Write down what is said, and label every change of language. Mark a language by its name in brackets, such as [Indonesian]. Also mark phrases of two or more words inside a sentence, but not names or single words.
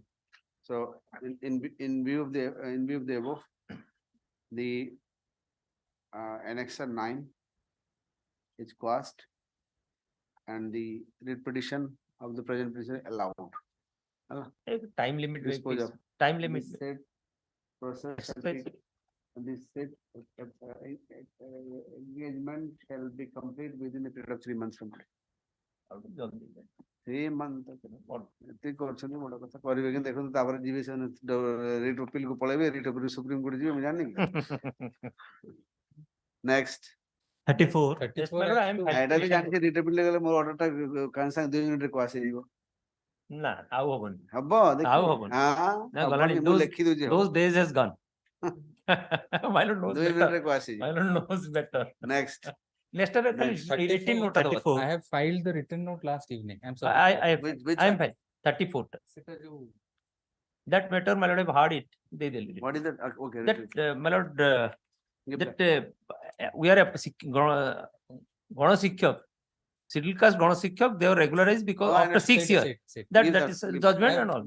[English] So in view of the above, the Annexure 9 is quashed and the writ petition of the present petitioner allowed. Time limit. Dispose of. Time limit. The said process shall be, the said engagement shall be complete within a period of 3 months from today. 3 months. [Odia] ଏତେ କରୁଛନ୍ତି ବଡ କଥା କରିବେ କିନ୍ତୁ ଦେଖନ୍ତୁ ତାପରେ ଯିବେ ସେମାନେ [English] writ appeal [Odia] କୁ ପଳେଇବେ [English] writ appeal supreme court [Odia] ଯିବେ ମୁଁ ଜାଣିନି ନେକ୍ସଟ 34 ଏଇଟା ବି ଜାଣିଛି [English] writ appeal [Odia] ଗଲେ ମୋର ଅର୍ଡରଟା କାନ ସାଙ୍ଗେ 2 ମିନିଟରେ କ୍ୱାସ ହେଇଯିବ ନା ଆଉ ହବନି ହବ ଆଉ ହବନି ନା ଗଲାଣି ମୁଁ ଲେଖି ଦଉଛି [English] those days has gone my lord knows [Odia] 2 ମିନିଟରେ କ୍ୱାସ [English] my [Odia] ହେଇଯିବ [English] lord knows better next next written note 34. I have filed the written note last evening. I'm sorry. I which am fine 34 that matter my lord have heard it they did what is that okay that my lord that we are a Gana Shikshak scheduled caste Gana Shikshak they were regularized because after 6 years that is judgment and all